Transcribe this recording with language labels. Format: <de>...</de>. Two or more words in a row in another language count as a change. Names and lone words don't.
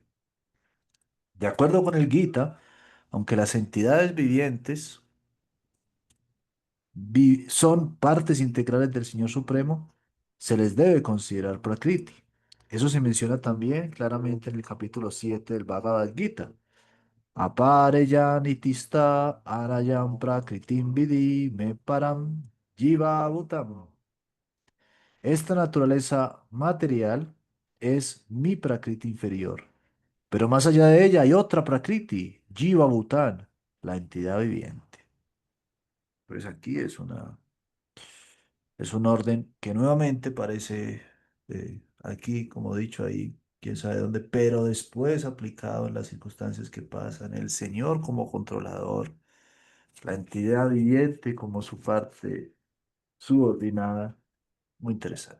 <es>De acuerdo con el Gita, aunque las entidades vivientes son partes integrales del Señor Supremo, se les debe considerar Prakriti. Eso se menciona también claramente en el capítulo 7 del Bhagavad Gita.</es> <sa>Apareyan itista arayam prakritim vidi me param jiva bhutam.</sa> <es>Esta naturaleza material es mi Prakriti inferior, pero más allá de ella hay otra Prakriti,</es> <sa>Jiva Bhutan,</sa> <es>la entidad viviente. Pues aquí es un orden que nuevamente parece, aquí, como he dicho ahí, quién sabe dónde, pero después aplicado en las circunstancias que pasan, el Señor como controlador, la entidad viviente como su parte subordinada, muy interesante.</es>